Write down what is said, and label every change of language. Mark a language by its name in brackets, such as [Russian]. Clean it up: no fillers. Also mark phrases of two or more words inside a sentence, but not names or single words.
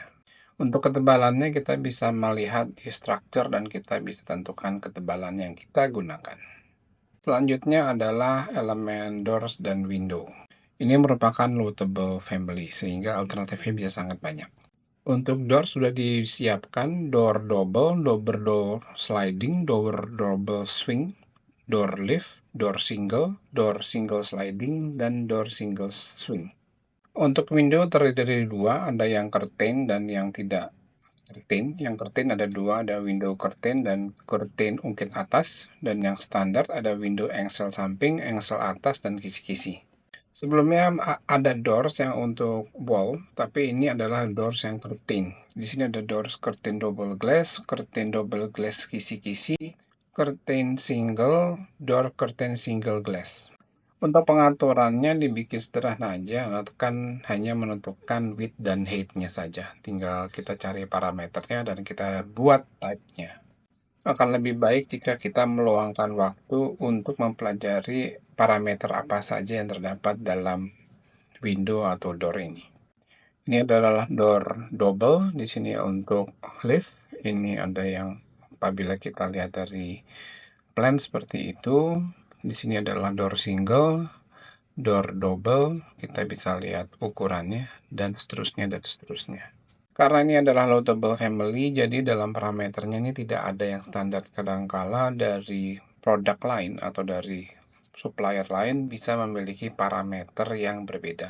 [Indonesian] Untuk ketebalannya kita bisa melihat di structure dan kita bisa tentukan ketebalan yang kita gunakan. Selanjutnya adalah elemen doors dan window. Ini merupakan [English] loadable family [Indonesian] sehingga alternatifnya bisa sangat banyak. Untuk door sudah disiapkan [English] door double, door sliding, door double swing, door lift, door single sliding, [Indonesian] dan [English] door single swing. [Indonesian] Untuk window terdiri dari dua, ada yang curtain dan yang tidak curtain. Yang curtain ada dua, ada [English] window curtain [Indonesian] dan curtain ungkit atas. Dan yang standar ada window engsel samping, engsel atas, dan kisi-kisi. Sebelumnya ada doors yang untuk wall, tapi ini adalah doors yang curtain. Di sini ada [English] doors curtain double glass [Indonesian] kisi-kisi, [English] curtain single, door curtain single glass. [Indonesian] Untuk pengaturannya dibikin sederhana aja, kan hanya menentukan width dan height-nya saja. Tinggal kita cari parameternya dan kita buat type-nya. Akan lebih baik jika kita meluangkan waktu untuk mempelajari parameter apa saja yang terdapat dalam window atau door ini. Ini adalah [English] door double, [Indonesian] di sini untuk lift. Ini ada yang apabila kita lihat dari plan seperti itu. Di sini adalah [English] door single, door double, [Indonesian] kita bisa lihat ukurannya, dan seterusnya, dan seterusnya. Karena ini adalah [English] loadable family, [Indonesian] jadi dalam parameternya ini tidak ada yang standar. Kadangkala dari produk lain atau dari supplier lain bisa memiliki parameter yang berbeda.